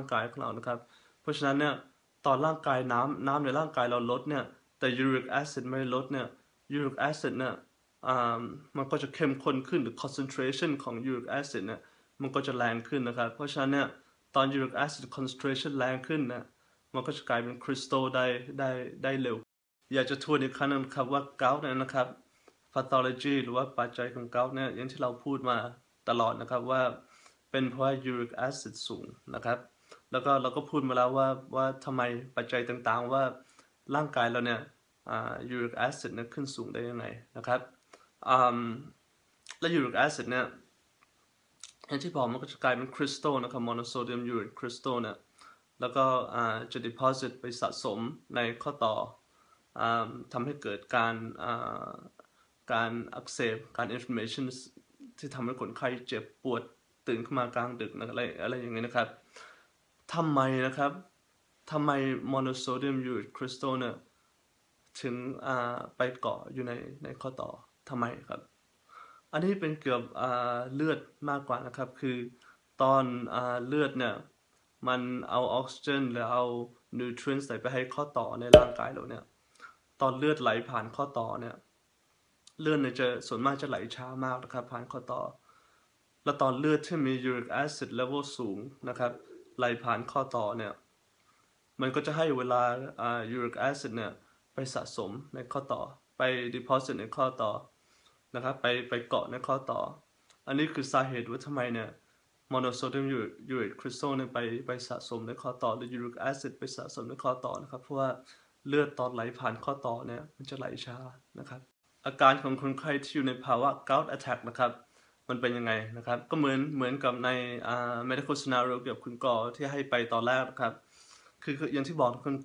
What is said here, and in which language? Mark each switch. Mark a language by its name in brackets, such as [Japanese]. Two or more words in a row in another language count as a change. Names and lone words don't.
[Thai] กายของเรานะครับเพราะฉะนั้นเนี่ยตอนร่างกายน้ำในร่างกายเราลดเนี่ยแต่ยูริกแอซิดไม่ลดเนี่ยยูริกแอซิดเนี่ยมันก็จะเข้มข้นขึ้นหรือ concentration ของยูริกแอซิดเนี่ยมันก็จะแรงขึ้นนะครับเพราะฉะนั้นเนี่ยตอนยูริกแอซิด concentration แรงขึ้นนะมันก็จะกลายเป็นคริสตัลได้เร็วอยากจะทวนอีกครั้งนึงครับว่าเกาต์เนี่ยนะครับ pathology หรือว่าปัจจัยของเกาต์เนี่ยอย่างที่เราพูดมาตลอดนะครับว่าเป็นเพราะว่า [English] uric acid [Thai] สูงนะครับแล้วก็เราก็พูดมาแล้วว่าทำไมปัจจัยต่างๆว่าร่างกายเราเนี่ย [English] uric acid [Thai] เนี่ยขึ้นสูง ได้ยังไงนะครับและ [English] uric acid [Thai] เนี่ยอย่างที่บอกมันก็จะกลายเป็นคริสตัลนะครับ [English] monosodium urate [Thai] crystal เนี่ยแล้วก็จะ deposit ไปสะสมในข้อต่อทำให้เกิดการอักเสบการ inflammation ที่ทำให้คนไข้เจ็บปวดตื่นขึ้นมากลางดึกนะอะไรอย่างนี้นะครับทำไมนะครับทำไม [English] monosodium urate crystal [Thai] เนี่ยถึงไปเกาะอยู่ในข้อต่อทำไม ครับอันนี้เป็นเกี่ยวกับเลือดมากกว่านะครับคือตอนเลือดเนี่ยมันเอาออกซิเจนหรือเอานิวทรีนส์ไปให้ข้อต่อในร่างกายเราเนี่ยตอนเลือดไหลผ่านข้อต่อเนี่ยเลือดเนี่ยจะส่วนมากจะไหลช้ามากนะครับผ่านข้อต่อแล้วตอนเลือดที่มี [English] uric acid level [Thai] สูงนะครับไหลผ่านข้อต่อเนี่ยมันก็จะให้เวลา [English] uric acid [Thai] เนี่ยไปสะสมในข้อต่อไป deposit ในข้อต่อนะครับไปเกาะในข้อต่ออันนี้คือสาเหตุว่าทำไมเนี่ย [English] monosodium urate crystal [Thai] เนี่ยไปสะสมในข้อต่อหรือ [English] uric acid [Thai] ไปสะสมในข้อต่อนะครับเพราะว่าเลือดตอนไหลผ่านข้อต่อเนี่ย มันจะไหลช้านะครับอาการของคนไข้ที่อยู่ในภาวะ [English] gout attack [Thai] นะครับมันเป็นยังไงนะครับก็เหมือนกับใน [English] medical scenario [Thai] เกี่ยวกับคุณกอที่ให้ไปตอนแรกนะครับคืออย่างที่บอกคุณ